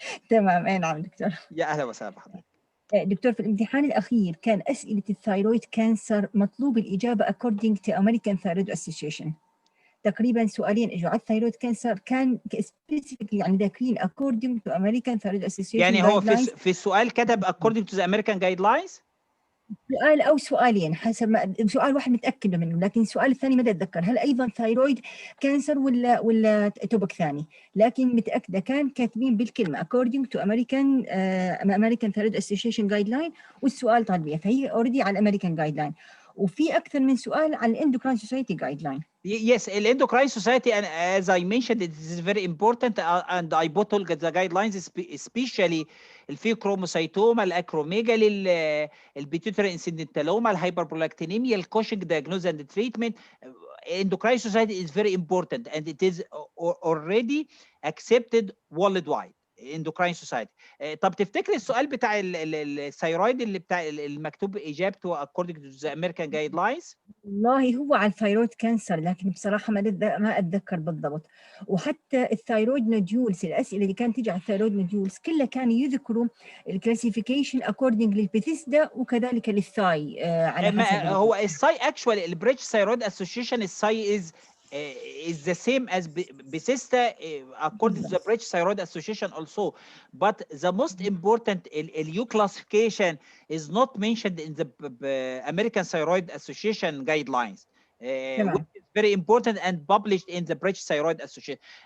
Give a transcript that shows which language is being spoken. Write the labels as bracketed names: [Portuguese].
[Arabic] تمام. أي نعم دكتور. يا أهلا وسهلا بحضرتك. دكتور في الامتحان الأخير كان أسئلة الثايرويد كانسر مطلوب الإجابة [English] according to American Thyroid Association. [Arabic] تقريبا سؤالين اجوا على الثايرويد كانسر كان [English] specifically [Arabic] يعني ذاكرين [English] according to American Thyroid Association. [Arabic] يعني هو في السؤال كتب [English] according to the American guidelines؟ [Arabic] سؤال أو سؤالين حسب ما، سؤال واحد متأكد منه، لكن السؤال الثاني ما أتذكر هل أيضا ثايرويد كانسر ولا توبك ثاني، لكن متأكدة كان كاتبين بالكلمة [English] according to American Thyroid Association guideline، [Arabic] والسؤال طالبية فهي [English] already [Arabic] على American guideline، وفي أكثر من سؤال على Endocrine Society guideline. [English] Yes, the Endocrine Society, and as I mentioned, it is very important, and I put all the guidelines, especially الفيوكروموسيتوما, الأكروميجالي, البيتيوتري incidentaloma, الهايبربرولاكتينيميا, الكوشنج diagnosis and treatment. Endocrine Society is very important, and it is already accepted worldwide. Endocrine Society. [Arabic] طب تفتكري السؤال بتاع الثيرويد اللي بتاع المكتوب اجابته [English] according to the American guidelines؟ [Arabic] والله هو على الثيرويد كانسر، لكن بصراحه ما اتذكر بالضبط. وحتى الثيرويد نوديولز، الاسئله اللي كانت تيجي على الثيرويد نوديولز كلها كانوا يذكروا الكلاسيفيكيشن اكوردنج للبيثيسدا وكذلك للثاي على حسب [English] هو الثاي اكشوالي البريتش ثيرويد اسوشيشن الثاي is the same as Bethesda according to the British Thyroid Association also, but the most important EU classification is not mentioned in the American Thyroid Association guidelines, which is very important and published in the British Thyroid Association.